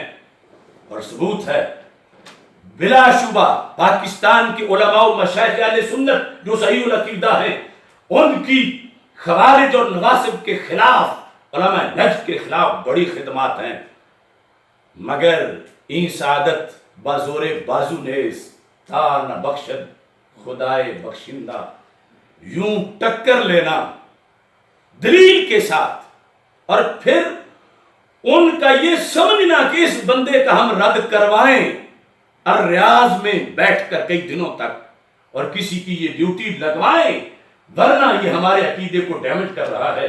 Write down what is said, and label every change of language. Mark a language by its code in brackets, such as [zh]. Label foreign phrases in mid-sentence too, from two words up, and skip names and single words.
[ur] اور ثبوت ہے بلا شبہ پاکستان کے علماء و مشائخ اہل سنت جو صحیح العقیدہ ہیں، ان کی خوارج اور نواسب کے خلاف، علماء نجد کے خلاف بڑی خدمات ہیں. [fa] مگر این سعادت بازور بازو نیز تا نہ بخشد خدائے بخشندہ، [ur] یوں ٹکر لینا دلیل کے ساتھ اور پھر ان کا یہ سمجھنا کہ اس بندے کا ہم رد کروائیں اور ریاض میں بیٹھ کر کئی دنوں تک اور کسی کی یہ ڈیوٹی لگوائیں ورنہ یہ ہمارے عقیدے کو ڈیمیج کر رہا ہے.